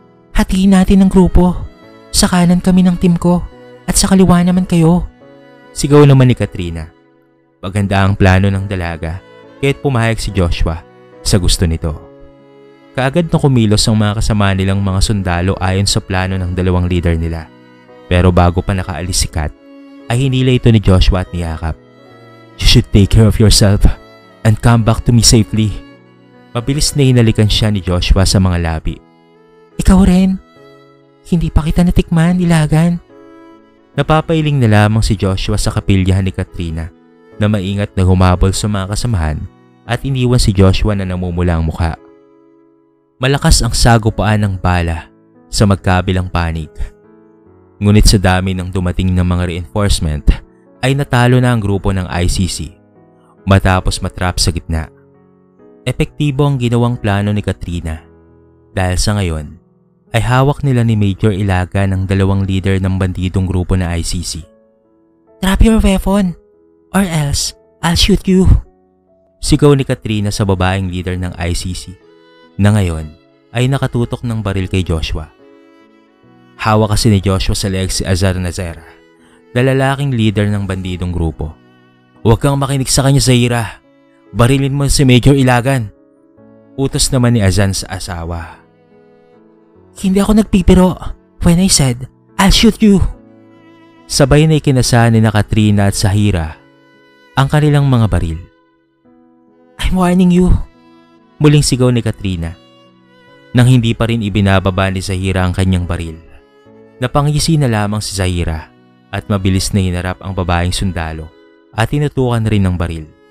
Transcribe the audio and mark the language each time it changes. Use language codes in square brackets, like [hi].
[tl] Hatiin natin ang grupo. Sa kanan kami ng team ko at sa kaliwa naman kayo." Sigaw naman ni Katrina. Maganda ang plano ng dalaga, kaya't pumayag si Joshua sa gusto nito. Kaagad na kumilos ang mga kasama nilang mga sundalo ayon sa plano ng dalawang leader nila. Pero bago pa nakaalis si Kat, ay hinila ito ni Joshua at niyakap. [en] "You should take care of yourself and come back to me safely." [tl] Mabilis na hinalikan siya ni Joshua sa mga labi. "Ikaw rin. Hindi pa kita natikman, Ilagan." Napapailing na lamang si Joshua sa kapilyahan ni Katrina na maingat na humabol sa mga kasamahan at iniwan si Joshua na namumula ang mukha. Malakas ang sagupaan ng bala sa magkabilang panig. Ngunit sa dami ng dumating ng mga reinforcement ay natalo na ang grupo ng ICC matapos matrap sa gitna. Epektibo ang ginawang plano ni Katrina dahil sa ngayon ay hawak nila ni Major Ilagan ang dalawang leader ng bandidong grupo na ICC. [en] "Drop your weapon or else I'll shoot you." [tl] Sigaw ni Katrina sa babaeng leader ng ICC na ngayon ay nakatutok ng baril kay Joshua. Hawak kasi ni Joshua sa leeg si Azar Nazera, na lalaking leader ng bandidong grupo. "Huwag kang makinig sa kanya, Zaira. Barilin mo si Major Ilagan." Utos naman ni Azan sa asawa. "Hindi ako nagpipiro [en] when I said, I'll shoot you." [tl] Sabay na ikinasahan ni Katrina at Zahira ang kanilang mga baril. [en] "I'm warning you." [tl] Muling sigaw ni Katrina. Nang hindi pa rin ibinababa ni Zahira ang kanyang baril, napangisi na lamang si Zahira at mabilis na hinarap ang babaeng sundalo at tinutukan rin ng baril.